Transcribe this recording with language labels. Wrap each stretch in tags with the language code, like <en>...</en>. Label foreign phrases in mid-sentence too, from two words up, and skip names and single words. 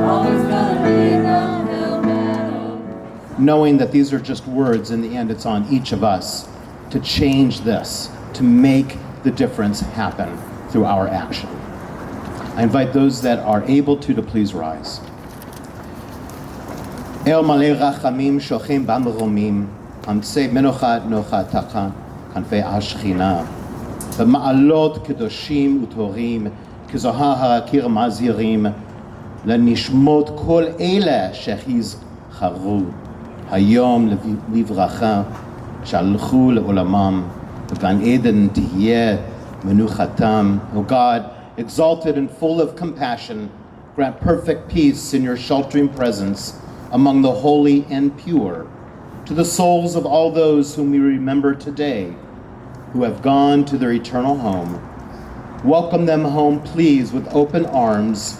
<en>Always gonna be an uphill battle. Knowing that these are just words, in the end it's on each of us to change this, to make the difference happen through our action. I invite those that are able to please rise.</en> <he>אל מלא רחמים שוכן במרומים, המצא מנוחה נכונה כנפי השכינה, במעלות קדושים וטהורים, כזוהר הרקיע מזהירים, לנשמות כל אלה שהזכרנו, היום לברכה, שהלכו לעולמם, וגן עדן תהיה מנוחתם.</he> <en>O God, exalted and full of compassion, grant perfect peace in your sheltering presence among the holy and pure, to the souls of all those whom we remember today, who have gone to their eternal home. Welcome them home, please, with open arms.</en>